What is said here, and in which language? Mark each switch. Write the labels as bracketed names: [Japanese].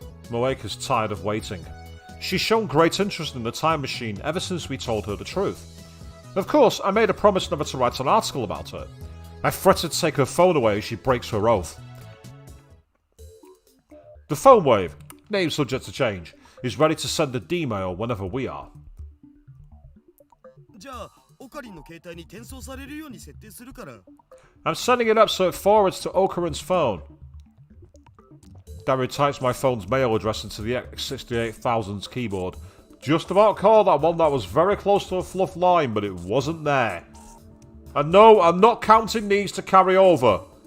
[English] Moeka's tired of waiting. She's shown great interest in the time machine ever since we told her the truth. Of course, I made a promise never to write an article about her. I threatened to take her phone away if she breaks her oath. The phone wave, name subject to change, is ready to send a D-mail whenever we are. [Japanese] じゃあ、オカリンの携帯に転送されるように設定するから。 [English] I'm setting it up so it forwards to Okarin's phone. Daru types my phone's mail address into the X68000's keyboard. Just about called that one that was very close to a fluff line, but it wasn't there. And no, I'm not counting these to carry over.